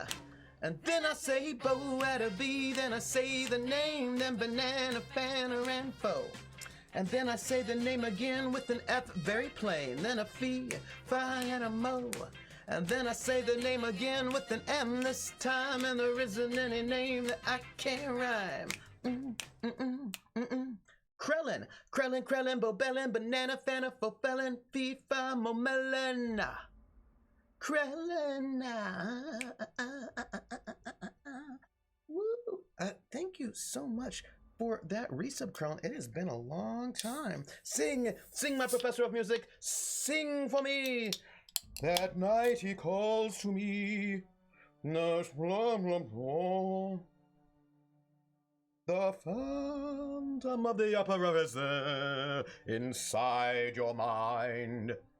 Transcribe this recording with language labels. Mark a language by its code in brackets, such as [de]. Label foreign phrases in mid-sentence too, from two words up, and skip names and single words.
[en] And then I say bo at a B, then I say the name, then banana, fanner, and foe. And then I say the name again with an F, very plain, then a fee, fi, and a mo. And then I say the name again with an M this time, and there isn't any name that I can't rhyme. Krellin, Krellin, Krellin, Bobellin, banana, fanner, fofellin, fee, fi, momelin. Krellin. Woo. Thank you so much for that resub, Krellin. It has been a long time. Sing, my professor of music. Sing for me. That night he calls to me. The phantom of the opera is there inside your mind.